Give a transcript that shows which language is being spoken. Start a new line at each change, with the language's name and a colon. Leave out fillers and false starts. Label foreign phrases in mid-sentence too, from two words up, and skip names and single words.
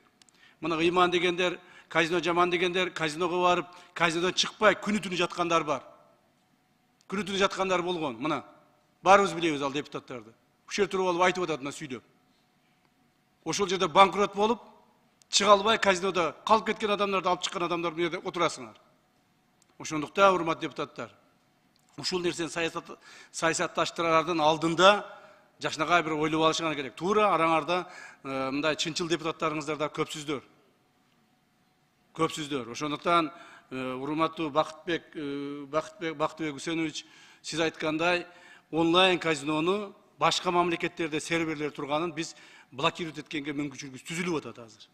Kyrgyz: Мына ыйман дегендер, казино жаман дегендер, казиного барып, казинодон чыкпай күнү-түнү жаткандар бар. Күнү-түнү жаткандар болгон. Мына баарыбыз билебиз ал депутаттарды. Ушул туруп алып айтып атат мына сүйдөп. Ошол жерде банкрот болуп, чыга албай казинода калып кеткен адамдарды алып чыккан адамдар bu yerде отурасыңар. Ошондуктан урматтуу депутаттар, ушул нерсени саясатташтырардын алдында жакшынакай бир ойлоп алышыңар керек. Туура араңарда мындай чынчыл депутаттарыңыздар да көпсүздөр. Көпсүздөр. Ошондуктан урматтуу Бактыбек Үсенович, сиз айткандай онлайн казинону башка мамлекеттерде серверлер турганын биз блокировать эткенге мүмкүнчүлүгүбүз түзүлүп атат азыр.